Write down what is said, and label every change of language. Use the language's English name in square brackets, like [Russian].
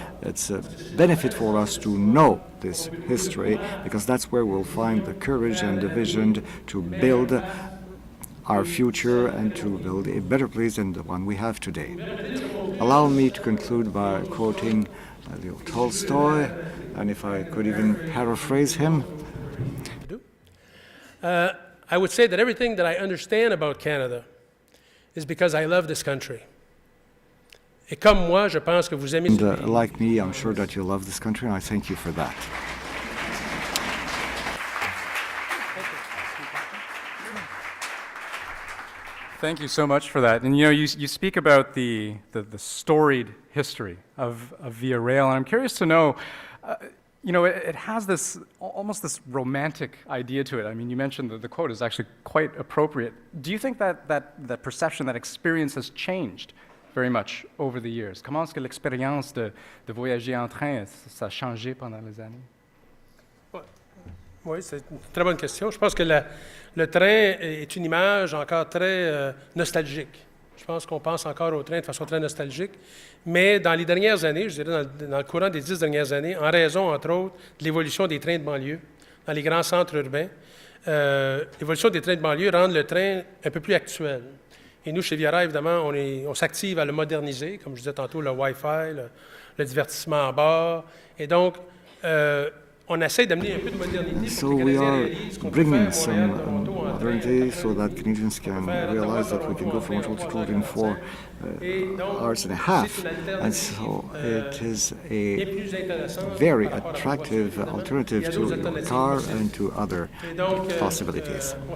[English] It's a benefit for us to know this history, because that's where we'll find the courage and the vision to build our future and to build a better place than the one we have today. Allow me to conclude by quoting Leo Tolstoy, and if I could even paraphrase him. I would say that everything that I understand about Canada is because I love this country. [French] Et comme moi, je pense que vous aimez ce pays. Like me, I'm sure that you love this country, and I thank you for that. [English] Thank you so much for that. And you know, you speak about the storied history of Via Rail, and I'm curious to know, you know, it has this almost this romantic idea to it. I mean, you mentioned that the quote is actually quite appropriate. Do you think that perception, that experience has changed very much over the years? [French] Comment est-ce que l'expérience de voyager en train, ça a changé pendant les années? Oui, c'est une très bonne question. Je pense que le train est une image encore très nostalgique. Je pense qu'on pense encore au train de façon très nostalgique. Mais dans les dernières années, je dirais dans le courant des 10 dernières années, en raison, entre autres, de l'évolution des trains de banlieue dans les grands centres urbains, l'évolution des trains de banlieue rend le train un peu plus actuel. Et nous, chez Via Rail, évidemment, on s'active à le moderniser, comme je disais tantôt, le Wi-Fi, le divertissement à bord. Et donc, on essaie d'amener un peu de modernité. [English] So we are bringing some modernity so that Canadians can realize that we can go from Montreal to Toronto in 4 hours and a half. And so it is a very attractive alternative to your car and to other possibilities.